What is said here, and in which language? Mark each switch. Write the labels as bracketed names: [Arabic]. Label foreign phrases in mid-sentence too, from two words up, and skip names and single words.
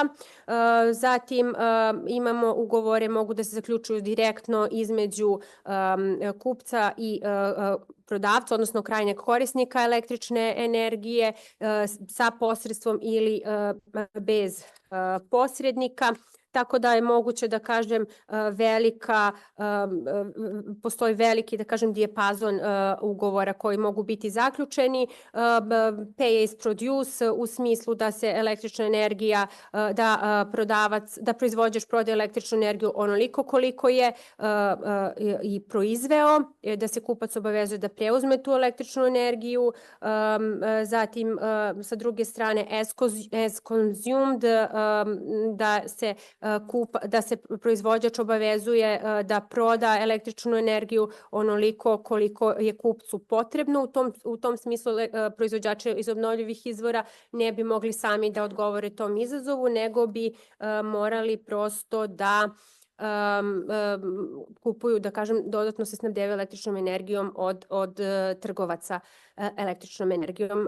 [Serbian] Zatim imamo ugovore, mogu da se zaključuju direktno između kupca i prodavca, odnosno krajnjeg korisnika električne energije sa posredstvom ili bez posrednika. Tako da je moguće da kažem postoji veliki da kažem dijapazon ugovora koji mogu biti zaključeni. [English] Pay as produce [Serbian] u smislu da se električna energija, da proizvođač prodaje električnu energiju onoliko koliko je i proizveo, da se kupac obavezuje da preuzme tu električnu energiju. Zatim sa druge strane [English] as consumed, [Serbian] da se proizvođač obavezuje da proda električnu energiju onoliko koliko je kupcu potrebno. U tom smislu proizvođači iz obnovljivih izvora ne bi mogli sami da odgovore tom izazovu, nego bi morali prosto da kupuju, da kažem, dodatno se snabdevaju električnom energijom od trgovaca električnom energijom.